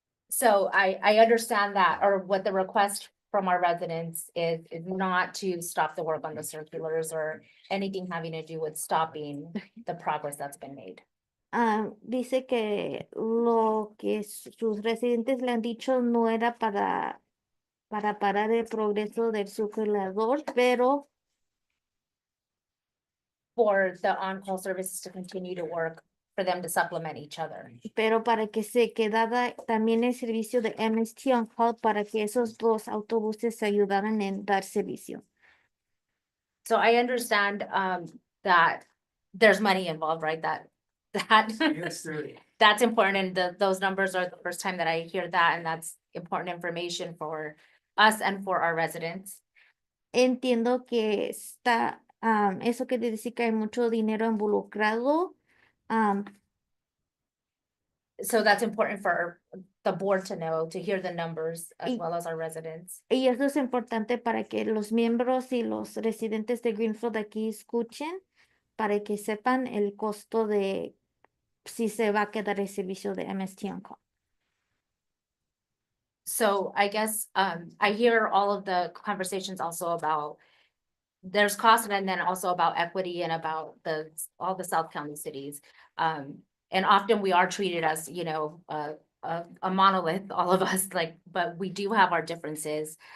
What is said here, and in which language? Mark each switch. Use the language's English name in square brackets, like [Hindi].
[English] So I understand that, or what the request from our residents is not to stop the work on the circulars or anything having to do with stopping the progress that's been made. [Spanish] Dice que lo que sus residentes le han dicho no era para parar el progreso del circulador, pero [English] For the on-call services to continue to work, for them to supplement each other. [Spanish] para que se quedara también el servicio de MST on call para que esos dos autobuses se ayudaran en dar servicio. [English] So I understand that there's money involved, right? That's important, and those numbers are the first time that I hear that, and that's important information for us and for our residents. [Spanish] Entiendo que está, eso quiere decir que hay mucho dinero involucrado, [English] So that's important for the board to know, to hear the numbers as [Spanish] Y- [English] well as our residents. [Spanish] Y eso es importante para que los miembros y los residentes de Greenfield aquí escuchen, para que sepan el costo de si se va a quedar el servicio de MST On Call. [English] So I guess, I hear all of the conversations also about there's cost and then also about equity and about all the South County cities. And often we are treated as, you know, a monolith, all of us, like, but we do have our differences.